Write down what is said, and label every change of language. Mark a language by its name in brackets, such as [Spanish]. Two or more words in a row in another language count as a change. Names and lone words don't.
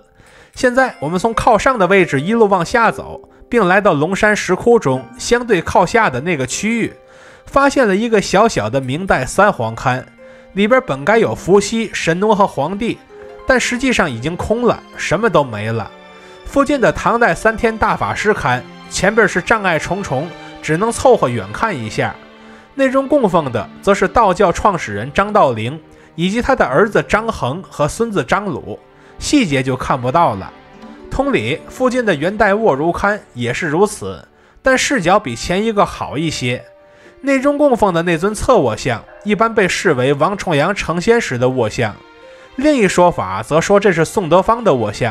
[Chinese] 現在我們從靠上的位置一路往下走，並来到龍山石窟中相对靠下的那個區域，發現了一個小小的明代三皇龕，裡邊本該有伏羲、神農和黃帝，但實際上已經空了，什麼都沒了。附近的唐代3天大法師龕，前邊是障礙重重，只能湊合遠看一下。內中供奉的則是道教創始人張道陵，以及他的兒子張衡和孫子張魯，細節就看不到了。同理，附近的元代卧如龕也是如此，但視角比前一個好一些。内中供奉的那尊側卧像一般被視為王重陽成仙時的卧像，另一說法則說這是宋德芳的卧像。